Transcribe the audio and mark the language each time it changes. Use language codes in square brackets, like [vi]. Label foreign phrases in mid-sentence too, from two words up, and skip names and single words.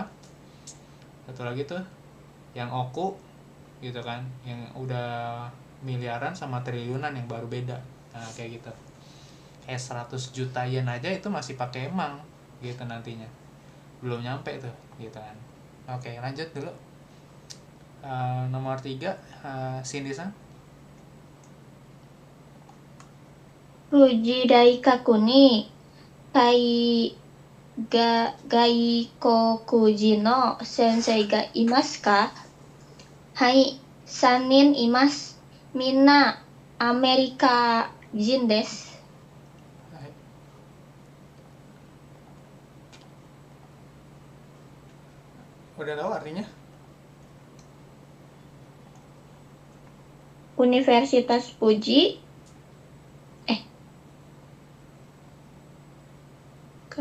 [id] Satu lagi tuh yang oku gitu kan, yang udah miliaran sama triliunan yang baru beda. Nah, kayak gitu. 100 juta yen aja itu masih pakai mang gitu nantinya. Belum nyampe tuh gitu kan. Oke, lanjut dulu. Nomor 3, Cindy-san. [ja] 富士大学には外国人の先生がいますか? はい、3人います. みんなアメリカ人です. [id] Hai. Udah tahu artinya? Universitas Fuji ke